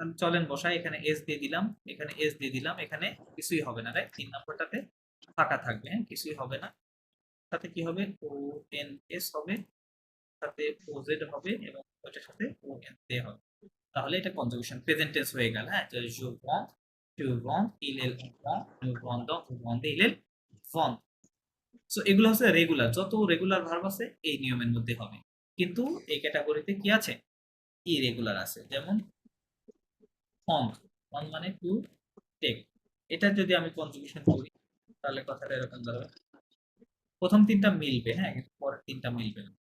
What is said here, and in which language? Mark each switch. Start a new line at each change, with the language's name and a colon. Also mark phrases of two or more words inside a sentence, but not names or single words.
Bangla: তাহলে চলেন বসাই, এখানে এস দিয়ে দিলাম, এখানে এস দিয়ে দিলাম, এখানে কিছুই হবে না, রাইট, 3 নম্বরটাতে ফাঁকা থাকবে, হ্যাঁ, কিছুই হবে না। সাথে কি হবে? ও এন এস হবে, সাথে ও জেড হবে, এবং ওটার সাথে ও এন দে হবে। তাহলে এটা কনজুগেশন প্রেজেন্ট টেন্স হয়ে গেল। হ্যাঁ, যে
French: je vends, tu vends, il vend, nous vendons, vous vendez, il vend।
Bangla: সো এগুলো হচ্ছে রেগুলার, যত রেগুলার ভার্ব আছে এই নিয়মের মধ্যে হবে। কিন্তু এই ক্যাটাগরিতে কি আছে? ইরেগুলার আছে, যেমন ফন, ফন মানে
English: to take.
Bangla: এটা যদি আমি কনজুগেশন করি তাহলে কথাটা এরকম দাঁড়াবে, প্রথম 3টা মিলবে, হ্যাঁ, কিন্তু পরের 3টা মিলবে না।